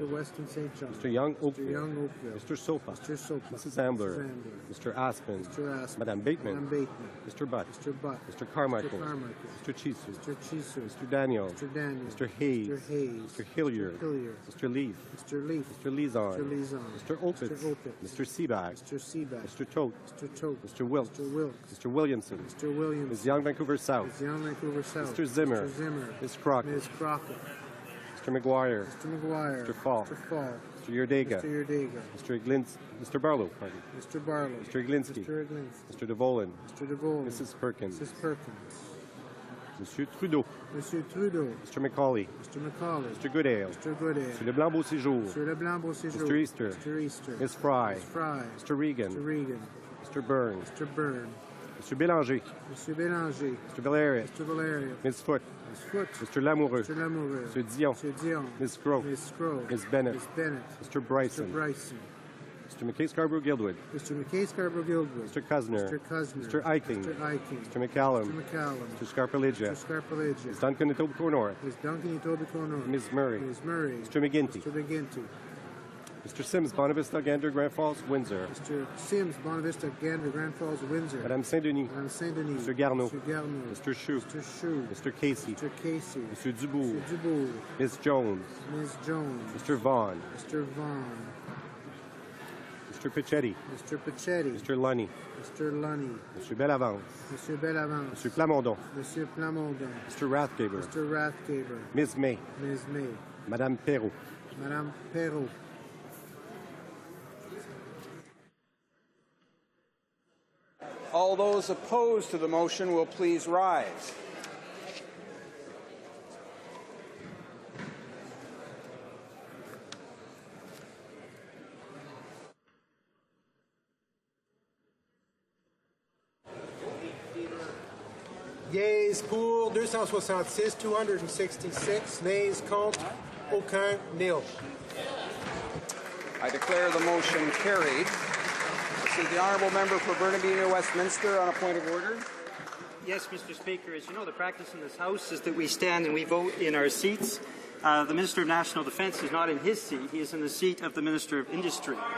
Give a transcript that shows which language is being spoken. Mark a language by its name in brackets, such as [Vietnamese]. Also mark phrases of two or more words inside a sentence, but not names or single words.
[English] Mr. Weston St. John. Mr. Young Oakville. Mr. Young Oakville. Mr. Sofa. Mr. Sopa. Mrs. Ambler. Mrs. Ambler. Mr. Aspen. Mr. Aspen. Madame Bateman. Madame Bateman. Mr. Butt. Mr. Butt. Mr. Carmichael. Mr. Carmichael. Mr. Chisu. Mr. Chisu. Mr. Daniel. Mr. Daniel. Mr. Hayes. Mr. Hayes. Mr. Hilliard. Mr. Hilliard. Mr. Leaf. Mr. Leaf. Mr. Lizon. Mr. Lizon. Mr. Opitz. Mr. Opitz. Mr. Seaback. Mr. Seaback. Mr. Tote. Mr. Tote. Mr. Wilkes. Mr. Wilkes. Mr. Williamson. Mr. Williams. Ms. Young, Vancouver South. Ms. Young, Vancouver South. Mr. Zimmer. Mr. Zimmer. Ms. Crockett. Ms. Crockett. Mr. McGuire. Mr. McGuire. Mr. Fall. Mr. Fall. Mr. Yerdega. Mr. Yerdega. Mr. Barlow. Pardon. Mr. Barlow. Mr. Iglinski. Mr. Iglinski. Mr. DeVolen. Mr. DeVolen. Mrs. Perkins. Mrs. Perkins. Monsieur Trudeau. Monsieur Trudeau. Mr. McCauley. Mr. McCauley. Mr. Goodale. Mr. Goodale. Mr. Leblanc Beauséjour. Mr. Leblanc Beauséjour. Mr. Easter. Mr. Easter. Ms. Fry. Ms. Fry. Mr. Regan. Mr. Regan. Mr. Burns. Mr. Byrne. Mr. Bélanger. Mr. Bélanger. Mr. Valerius. Mr. Valerius. Ms. Foote. Ms. Foote. Mr. Lamoureux. Mr. Lamoureux. Mr. Dion. Mr. Dion. Ms. Crow. Ms. Crow. Ms. Bennett. Ms. Bennett. Mr. Bryson. Mr. Bryson. Mr. McKay Scarborough Guildwood. Mr. McKay Scarborough Guildwood. Mr. Cusner. Mr. Cusner. Mr. Eichling. Mr. Eichling. Mr. McCallum. Mr. McCallum. Mr. Scarpeligia. Mr. Scarpeligia. Ms. Duncan Etobicoke North. Ms. Duncan Etobicoke North. Ms. Murray. Ms. Murray. Mr. McGinty. Mr. McGinty. Mr. Sims, Bonavista, Gander, Grand Falls, Windsor. Mr. Sims, Bonavista, Gander, Grand Falls, Windsor. Madame Saint-Denis. Madame Saint-Denis. Mr. Garneau. Mr. Garneau. Mr. Chou. Mr. Chou. Mr. Casey. Mr. Casey. Mr. Dubourg. Mr. Dubourg. Ms. Jones. Ms. Jones. Mr. Vaughn. Mr. Vaughn. Mr. Pichetti. Mr. Pichetti. Mr. Lunny. Mr. Lunny. Mr. Bellavance. Mr. Bellavance. Mr. Plamondon. Mr. Plamondon. Mr. Rathgaber. Mr. Rathgaber. Ms. May. Ms. May. Madame Perrault. Madame Perrault. All those opposed to the motion will please rise. Yeas pour 266, 266. Nays [French] contre, aucun, [English] nil. I declare the motion carried. This is the honourable member for Burnaby New Westminster on a point of order. Yes, Mr. Speaker. As you know, the practice in this House is that we stand and we vote in our seats. The Minister of National Defence is not in his seat. He is in the seat of the Minister of Industry.